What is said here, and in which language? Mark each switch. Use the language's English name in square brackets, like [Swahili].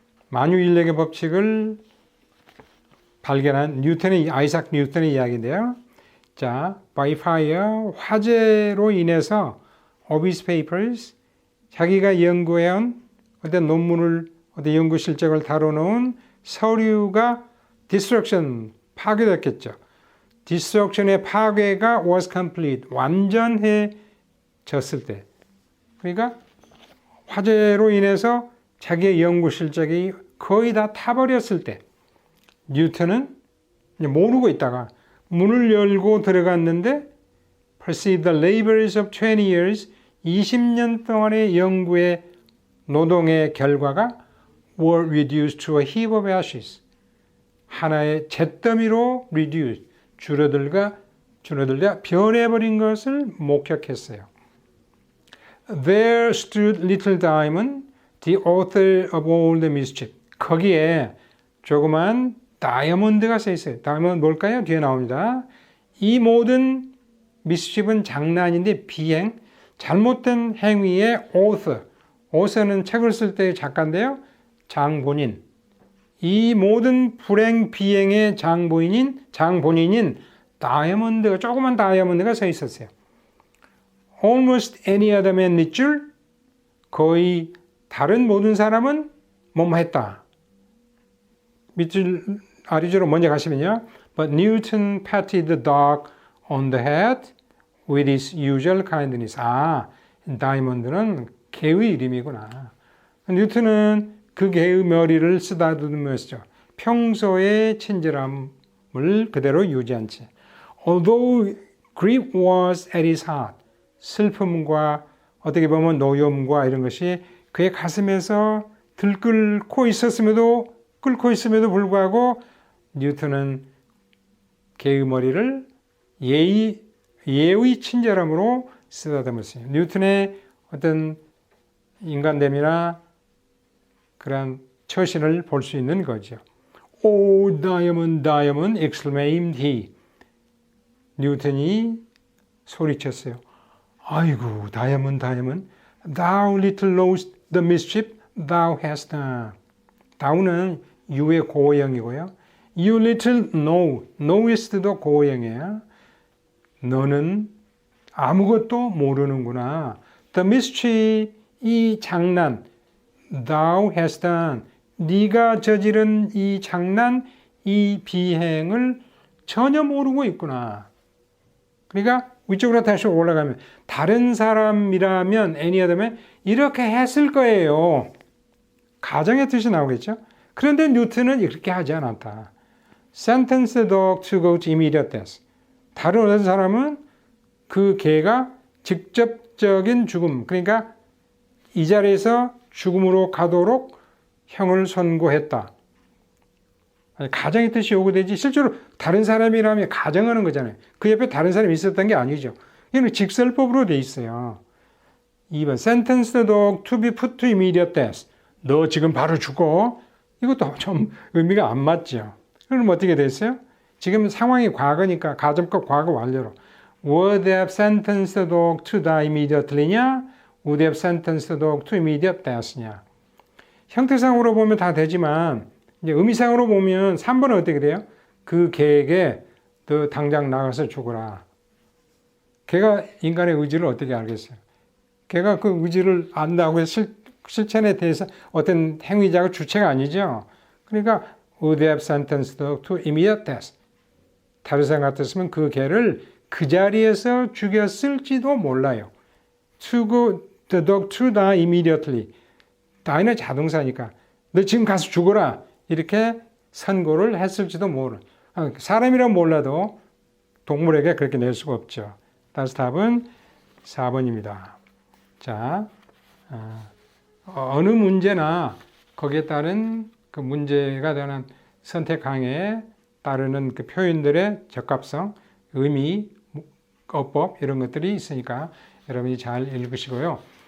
[Korean] 만유인력의 법칙을 발견한 아이삭 뉴턴의 이야기인데요. 자, [English] by fire, [Korean] 화재로 인해서 [English] of his papers, [Korean] 자기가 연구해온 어떤 논문을, 어떤 연구 실적을 다뤄놓은 서류가 destruction, 파괴됐겠죠. destruction의 파괴가 [English] was complete, [Korean] 완전해졌을 때. 그러니까 화재로 인해서 자기의 연구 실적이 거의 다 타버렸을 때 뉴턴은 모르고 있다가 문을 열고 들어갔는데 [English] perceive the labors of 20 years [Korean] 20년 동안의 연구의 노동의 결과가 [English] were reduced to a heap of ashes [Korean] 하나의 잿더미로 reduced 줄어들다 변해버린 것을 목격했어요. [English] There stood little Diamond, the author of all the mischief. [Korean] 거기에 조그만 다이아몬드가 써 있어요. 다이아몬드 뭘까요? 뒤에 나옵니다. 이 모든 mischief은 장난인데 비행, 잘못된 행위의 author. author는 책을 쓸 때의 작가인데요. 장본인. 이 모든 불행 비행의 장본인인 다이아몬드가 조그만 다이아몬드가 서 있었어요. [English] Almost any other man [Korean] 밑줄 거의 다른 모든 사람은 뭐뭐 했다. 밑줄 아래쪽으로 먼저 가시면요. [English] But Newton patted the dog on the head with his usual kindness. [Korean] 다이아몬드는 개의 이름이구나. 뉴턴은 그 개의 머리를 쓰다듬으면서 평소의 친절함을 그대로 유지한 채. [English] Although grief was at his heart. [Korean] 슬픔과 어떻게 보면 노염과 이런 것이 그의 가슴에서 끓고 있음에도 불구하고 뉴턴은 개의 머리를 예의 친절함으로 쓰다듬었어요. 뉴턴의 어떤 인간됨이나 그런 처신을 볼 수 있는 거죠. [English] Oh, diamond, diamond, exclaimed he. [Korean] 뉴턴이 소리쳤어요. 아이고, [English] 다이아몬드, thou little knowest the mischief thou hast done. [Korean] thou는 you의 고형이고요. [English] You little knowest도 [Korean] 고형이에요. 너는 아무것도 모르는구나. [English] The mischief, [Korean] 이 장난, [English] thou hast done. [Korean] 네가 저지른 이 장난, 이 비행을 전혀 모르고 있구나. 그러니까 위쪽으로 다시 올라가면 다른 사람이라면 [English] any other man [Korean] 이렇게 했을 거예요. 가정의 뜻이 나오겠죠. 그런데 뉴턴은 이렇게 하지 않았다. [English] Sentence the dog to go to immediate death. [Korean] 다른 어떤 사람은 그 개가 직접적인 죽음, 그러니까 이 자리에서 죽음으로 가도록 형을 선고했다. 가정의 뜻이 요구되지 실제로 다른 사람이라면 가정하는 거잖아요. 그 옆에 다른 사람이 있었던 게 아니죠. 이건 직설법으로 돼 있어요. [English] 2번 Sentence the dog to be put to immediate death. [Korean] 너 지금 바로 죽어. 이것도 좀 의미가 안 맞죠. 그럼 어떻게 됐어요? 지금 상황이 과거니까 가정법 과거 완료로 [English] would have sentenced the dog to die immediately냐? would have sentenced the dog to immediate death냐? [Korean] 형태상으로 보면 다 되지만 이제 의미상으로 보면 3번은 어떻게 돼요? 그 개에게 너 당장 나가서 죽어라. 개가 인간의 의지를 어떻게 알겠어요? 개가 그 의지를 안다고 해서 실천에 대해서 어떤 행위자가 주체가 아니죠. 그러니까 [English] would have sentenced the dog to immediate death. [Korean] 다른 사람 같았으면 그 개를 그 자리에서 죽였을지도 몰라요. [English] To go the dog to die immediately. [Korean] die는 자동사니까 너 지금 가서 죽어라. 이렇게 선고를 했을지도 모르는. 사람이란 몰라도 동물에게 그렇게 낼 수가 없죠. 따라서 답은 4번입니다. 자, 어느 문제나 거기에 따른 그 문제가 되는 선택항에 따르는 그 표현들의 적합성, 의미, 어법 이런 것들이 있으니까 여러분이 잘 읽으시고요.